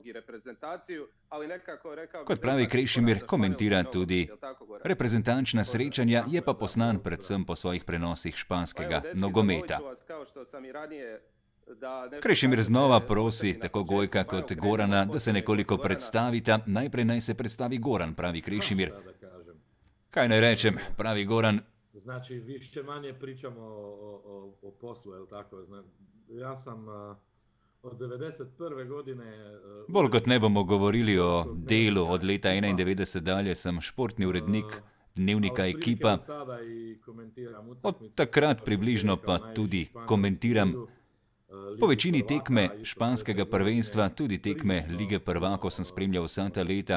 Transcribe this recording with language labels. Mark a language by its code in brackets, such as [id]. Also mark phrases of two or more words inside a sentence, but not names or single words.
[sl] Kot pravi Krešimir, komentira tudi reprezentančna srečanja, je pa poznan predvsem po svojih prenosih španskega nogometa. Krešimir znova prosi tako Gojka kot Gorana, da se nekoliko predstavita. Najprej naj se predstavi Goran, pravi Krešimir. Kaj naj rečem, pravi Goran. [sr] Znači, više manje pričamo o poslu, je li tako? Ja sam od 91. godine... [sl] Bolj kot ne bomo govorili o delu, od leta 91 dalje sem športni urednik dnevnika Ekipa. Od takrat približno pa tudi komentiram po večini tekme španskega prvenstva, tudi tekme Lige prvakov sem spremljal vsa ta leta.